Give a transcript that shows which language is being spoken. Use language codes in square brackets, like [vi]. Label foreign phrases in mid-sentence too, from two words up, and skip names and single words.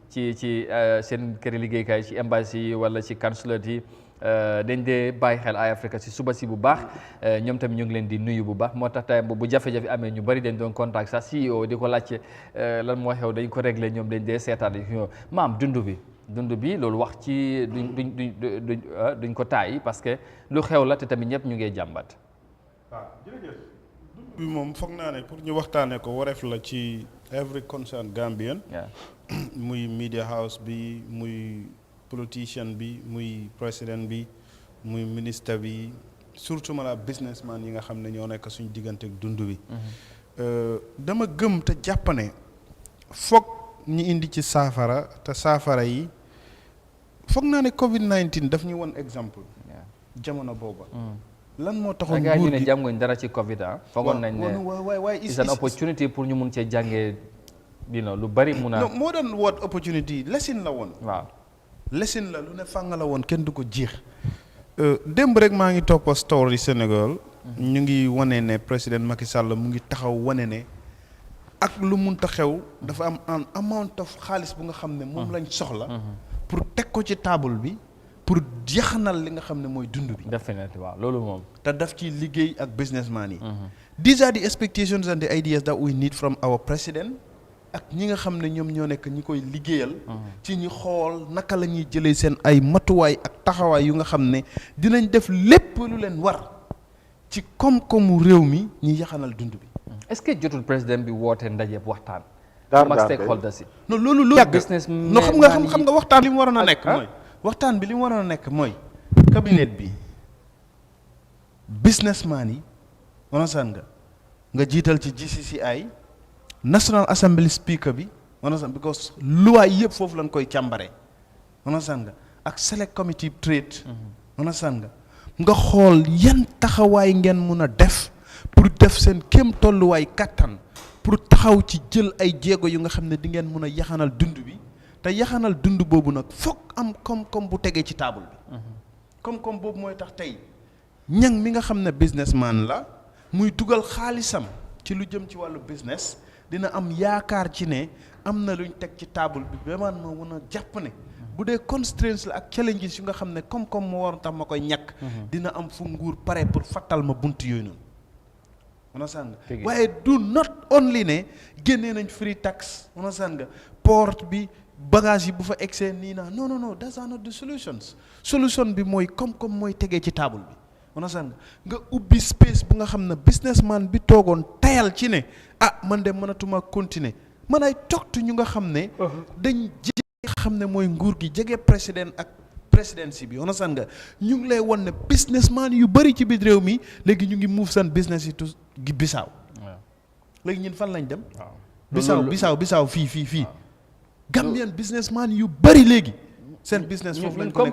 [wo] seen këri liggéeykaay ci embassy yi wala ci consulate yi dañ dee bàyyi xel Eye Africa si suba si bu baax ñoom tamit ñu ngi leen di nuyu bu baax moo tax tey bu jafe-jafe amee ñu bari dañ doon contact sax CEO di ko laajte lan moo xew dañ ko réglé ñoom dañ dee seetaan maam dund bi loolu wax ci duñ ko tàyyi parce que lu xew la te tamit ñëpp ñu ngee jàmbat. waaw jërëjëf dund bi moom foog naa ne pour ñu waxtaanee ko wareef la ci [en] every concerned Gambian. [wo] muy media house bi muy politicien bi muy président bi muy ministre bi surtout ma la businessman yi nga xam ne ñoo nekk suñu diggante ak dund bi. dama gëm te jàpp ne foog ñi indi ci saafara te saafara yi foog naa ne Covid-19 daf ñu won exemple. jamono booba. lan moo taxoon nguur gi ñu ne jànguñ dara ci Covid foogoon nañ ne waay [en] it's an opportunity [wo] pour ñu mun cee jàngee lu bari mun a. non moo doon [en] what opportunity lesson [wo] la woon. waaw lesson la lu ne fàng la woon kenn du ko jeex. démb rek maa ngi toppa story Sénégal. ñu ngi wane ne président Macky Sall mu ngi taxaw wane ne ak lu munta xew dafa am un [en] amount of [wo] xaalis bu nga xam ne moom lañ soxla. pour teg ko ci table bi. pour yaxanal li nga xam ne mooy dund bi. definitely waaw loolu moom. te daf ci liggéey ak businessman yi. [en] These are the expectations and the ideas that we need from our president [wo] ak ñi nga xam ne ñoom ñoo nekk ñi koy liggéeyal. ci ñi xool naka la ñuy jëlee seen ay matuwaay ak taxawaay yu nga xam ne dinañ def lépp lu leen war ci koom-koomu réew mi ñi yaxanal dund bi. est-ce que jotul président bi woote ndaje waxtaan. daar stakeholders yi. non loolu. business no xam nga waxtaan li mu waroon a nekk mooy. waxtaan bi li mu waroon a nekk mooy cabinet bi businessman yi understand nga jiital ci GCCI National Assembly speaker bi understand because luwaay yëpp foofu lañ koy càmbare understand nga ak [en] select committee trade [wo] understand nga xool yan taxawaay ngeen mun a def pour def seen kéem tolluwaay kattan pour taxaw ci jël ay jéego yu nga xam ne di ngeen mun a yaxanal dund bi te yaxanal dund boobu nag foog am koom-koom bu tegee ci table bi. koom-koom boobu mooy tax tey ñang mi nga xam ne businessman la muy dugal xaalisam ci lu jëm ci wàllu business dina am yaakaar ci ne am na luñ teg ci table bi ba man ma mën a jàpp ne bu dee constraints la ak challenges yu nga xam ne koom-koom moo war tax ma koy ñàkk. dina am fu nguur pare pour fattal ma bunt yooyu noonu. understand nga waaye [en] do not only [wo] ne génnee nañ [en] free tax [wo] understand nga port bi. bagage yi bu fa excès nii naa non [en] that's not the solution [wo] bi mooy comme mooy tegee ci table bi understand nga ubbi space bu nga xam ne businessman bi toogoon tayal ci ne man de mënatuma continuer man ay toogtu ñu nga xam ne dañ jege xam ne mooy nguur gi jege président ak presidency bi understand nga ñu ngi lay won ne businessman yu bëri ci biir réew mi léegi ñu ngi move seen business yi tu Bissau léegi ñun fan lañ dem Bissau fii Gambian businessman yu bari léegi seen business foofu lañ ko